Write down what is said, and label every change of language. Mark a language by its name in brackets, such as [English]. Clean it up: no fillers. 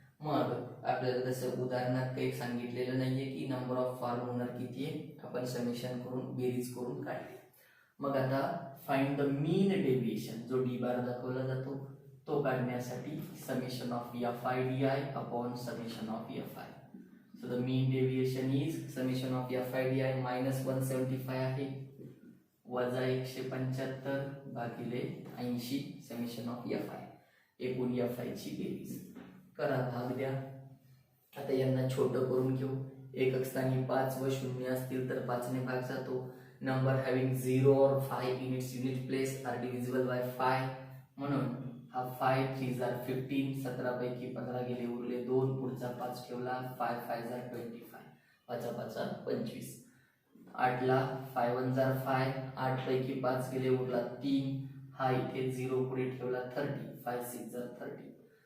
[Marathi] मग आपल्याला जसं उदाहरणात काही सांगितलेलं नाहीये की नंबर ऑफ फार्म ओनर किती आहे आपण समेशन करून बेरीज करून काढले. मग आता [English] find the mean deviation [Marathi] जो डी बार दाखवला जातो तो काढण्यासाठी summation of Fi di upon summation of Fi. [English] So the mean deviation is summation of Fi di minus 175 [Marathi] आहे वजा 175 भागिले 80 समेशन ऑफ Fi एकूण Fi ची बेरीज करा भाग द्या. आता यांना छोटं करून घेऊ एकक स्थानी 5 व 0 असतील तर 5 ने भाग जातो. [English] number having 0 or 5 in its unit place are divisible by 5 [Marathi] म्हणून हा 5 3 15 17 पैकी 15 गेले उरले 2 पुढचा 5 ठेवला 5 5 25 5 5 25 8 ला 5 1 5 8 पैकी 5 गेले उरला 3 हा इथे 0 पुढे ठेवला 30 5 6 30.